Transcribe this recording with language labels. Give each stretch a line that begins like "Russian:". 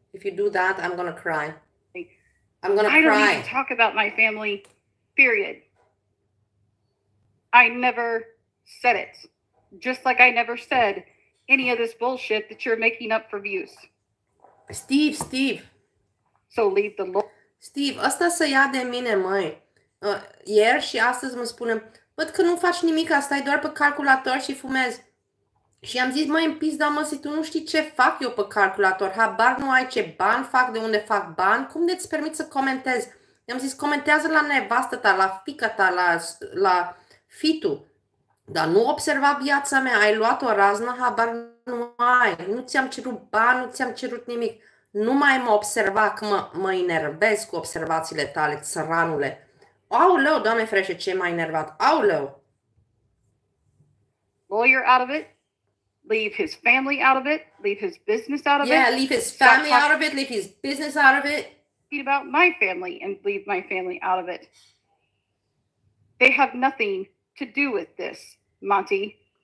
English: If you do that, I'm gonna cry. I'm gonna cry. I don't even talk about my family, period. I never said it. Just like I never said any of this bullshit that you're making up for views. Steve. So leave the Lord.
Romanian: Steve, asta să ia de mine, măi. Ieri și astăzi mă spune, văd că nu faci nimic, stai doar pe calculator și fumezi. Și am zis, măi, în pizda, mă, si tu nu știi ce fac eu pe calculator, habar nu ai ce bani fac, de unde fac bani, cum de-ți permit să comentezi? I-am zis, comentează la nevastă ta, la fiica ta, la fitu. Dar nu observa viața mea, ai luat o raznă, habar nu ai, nu ți-am cerut bani, nu ți-am cerut nimic. Nu mai mă observa că mă enervez cu observațiile tale, țăranule. Auleu, Doamne ferește, ce m-a enervat, auleu.
English: Lawyer out of it, leave his family out of it, leave his business out of it. Yeah, leave his family out of it, leave his business out of it. About my family and leave my family out of it. They have nothing to do with this, Monty.